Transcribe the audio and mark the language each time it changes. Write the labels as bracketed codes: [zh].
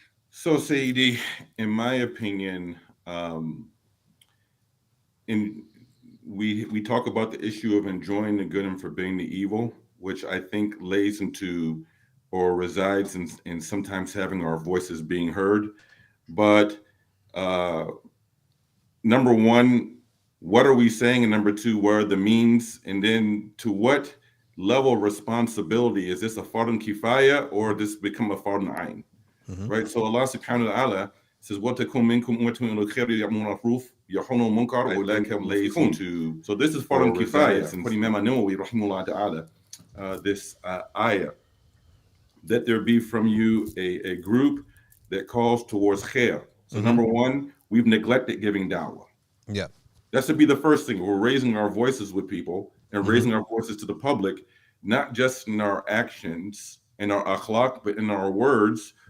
[en] So Shadee, in my opinion, we talk about the issue of enjoying the good and forbidding the evil, which I think lays into or resides in sometimes having our voices being heard. But number one, what are we saying? And number two, what are the means? And then to what level of responsibility. Is this a fardun kifaya or this become a fardun ayn? Right? [ar] So Allah subhanahu wa ta'ala says, وَتَكُمْ مِنْكُمْ أُمَّةٌ إِلَى الْخَيْرِ يَأْمُرُونَ بِالْمَعْرُوفِ وَيَنْهَوْنَ عَنِ الْمُنكَرِ وَأُولَٰئِكَ هُمُ الْمُفْلِحُونَ. [en] So this is fardun kifaya. And Imam Nawawi rahimahullah ta'ala, this ayah, that there be from you a group that calls towards khair. So number one, we've neglected giving da'wah. Yeah. That should be the first thing. We're raising our voices with people and raising our voices to the public, not just in our actions and our akhlaq, but in our words.